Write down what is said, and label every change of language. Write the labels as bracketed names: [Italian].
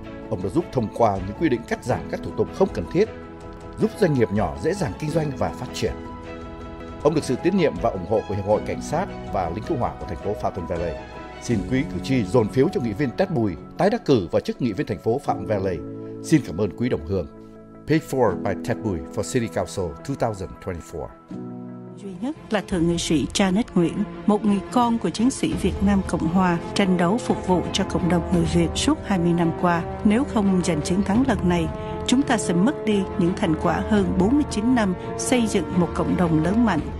[Vietnamese] Ông đã giúp thông qua những quy định cắt giảm các thủ tục không cần thiết, giúp doanh nghiệp nhỏ dễ dàng kinh doanh và phát triển. Ông được sự tín nhiệm và ủng hộ của Hiệp hội Cảnh sát và Lính Cứu hỏa của thành phố Fountain Valley. Xin quý cử tri dồn phiếu cho nghị viên Ted Bùi tái đắc cử vào chức nghị viên thành phố Fountain Valley. Xin cảm ơn quý đồng hương. [English] Paid for by Ted Bùi for City Council 2024. [Vietnamese] Duy nhất là thượng nghị sĩ Janet Nguyễn, một người con của chiến sĩ Việt Nam Cộng Hòa, tranh đấu phục vụ cho cộng đồng người Việt suốt 20 năm qua. Nếu không giành chiến thắng lần này, chúng ta sẽ mất đi những thành quả hơn 49 năm xây dựng một cộng đồng lớn mạnh.